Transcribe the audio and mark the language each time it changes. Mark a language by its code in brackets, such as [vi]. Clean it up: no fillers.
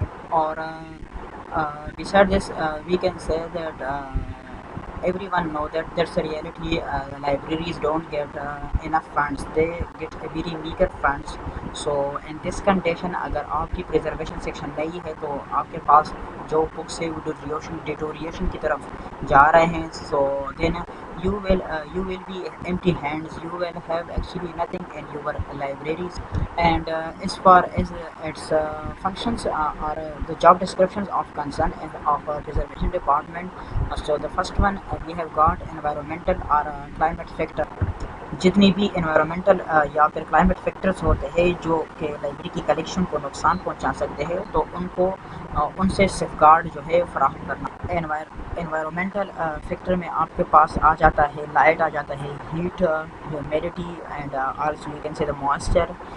[en] اور besides this we can say that everyone know that that's a reality. Libraries don't get enough funds, they get a very meager funds. So in this condition, [ur] اگر آپ کی preservation section نہیں ہے تو آپ کے پاس جو books ہے وہ deterioration کی طرف جا رہے ہیں. [en] So then you will be empty hands, you will have actually nothing in your libraries. And as far as its functions or the job descriptions of concern and of preservation department, so the first one we have got environmental or climate factor. [ur] جتنی بھی environmental یا پھر climate factors ہوتے ہیں جو کہ library کی collection کو نقصان پہنچا سکتے ہیں, تو ان کو ان سے سیف گارڈ جو ہے فراہم کرنا. انوائرمنٹل فیکٹر میں آپ کے پاس آ جاتا ہے لائٹ, آ جاتا ہے heat, humidity, [en] And also you can say the moisture.